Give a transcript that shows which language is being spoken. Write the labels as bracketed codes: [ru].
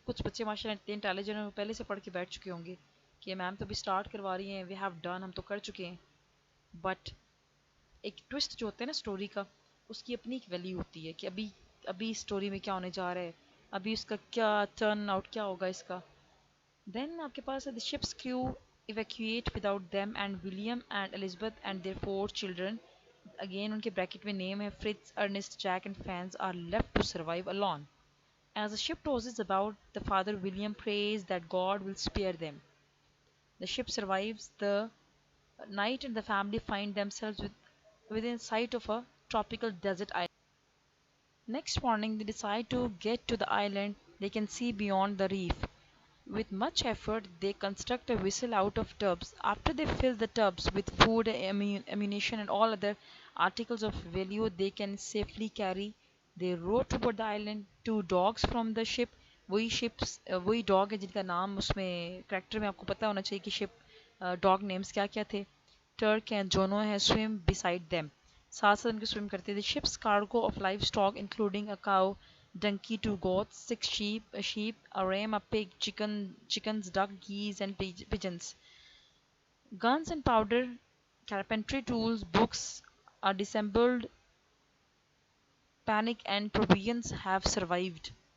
[ur] کچھ بچے ماشاء اللہ اتنے انٹیلیجنٹ ہیں، پہلے سے پڑھ کے بیٹھ چکے ہوں گے کہ میم تو ابھی اسٹارٹ کروا رہی ہیں، [en] we have done, [ur] ہم تو کر چکے ہیں. بٹ ایک ٹوسٹ جو ہوتا ہے نا اسٹوری کا، اس کی اپنی ایک ویلیو ہوتی ہے کہ ابھی اسٹوری میں کیا ہونے جا رہا ہے، ابھی اس کا کیا ٹرن آؤٹ کیا ہوگا اس کا. دین آپ کے پاس ہے [en] the ship's crew evacuate without them and William and Elizabeth and their 4 children. Again [ur] ان کے بریکٹ میں نیم ہے [en] Fritz, Ernest, Jack and Franz are left to survive alone. As the ship tosses about, the father William prays that God will spare them. The ship survives the night and the family find themselves within sight of a tropical desert island. Next morning, they decide to get to the island they can see beyond the reef. With much effort, they construct a vessel out of tubs. After they fill the tubs with food, ammunition, and all other articles of value they can safely carry, they row toward the island. 2 dogs from the ship, [ur] وہی dog ہے جن کا نام اس میں character میں آپ کو پتا ہونا چاہیے کہ شپ ڈاگ نیمز کیا کیا تھے. ٹرک ہیں، جونو ہے، سویم beside them. ساتھ ساتھ ان کے سویم کرتے تھے. [en] Ships cargo of livestock including a cow, donkey, 2 goats, 6 sheep, a ram, a pig, chickens, duck, geese, and pigeons. Guns and powder, carpentry tools, books, a disassembled panic, and provisions have survived.